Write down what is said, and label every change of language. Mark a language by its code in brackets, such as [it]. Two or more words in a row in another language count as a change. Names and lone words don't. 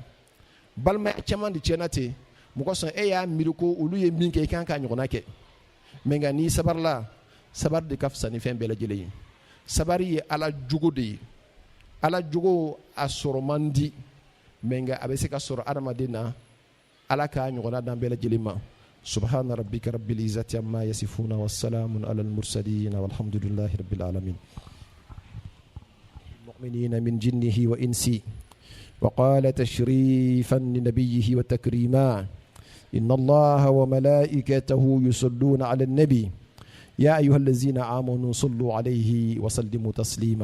[bm] Balimaya caman de tiɲɛna ten, mɔgɔ sɔn e y'a miiri ko olu ye min kɛ i kan k'a ɲɔgɔnna kɛ. Mais nka n'i sabarila, sabari de ka fisa ni fɛn bɛɛ lajɛlen ye. Sabari ye Ala jogo de ye. Ala jogo a sɔrɔ man di, mais nka a bɛ se ka sɔrɔ adamaden na, Ala k'a ɲɔgɔnna d'an bɛɛ lajɛlen ma. [ar] سبحان ربك رب العزة عما يصفون وسلام على المرسلين والحمد لله رب العالمين. مؤمنين من جنه وإنسه. وقال تشريفا لنبيه وتكريما إن الله وملائكته يصلون على النبي يا أيها الذين آمنوا صلوا عليه وسلموا تسليما.